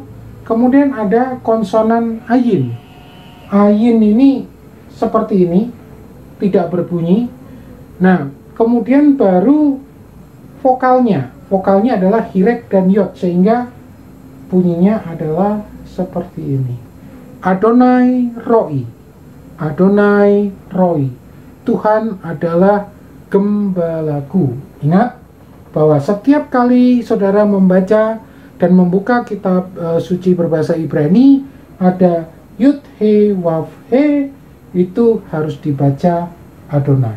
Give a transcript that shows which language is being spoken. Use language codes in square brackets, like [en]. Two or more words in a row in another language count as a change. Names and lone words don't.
[id] Kemudian ada konsonan ayin. Ayin ini seperti ini, tidak berbunyi. Nah, kemudian baru vokalnya. Vokalnya adalah hirek dan yod, sehingga bunyinya adalah seperti ini. [he] אדני רעי. אדני רעי. [id] Tuhan adalah gembalaku. Ingat bahwa setiap kali saudara membaca dan membuka kitab suci berbahasa Ibrani, ada [he] יוד הא וו הא, [id] itu harus dibaca Adonai.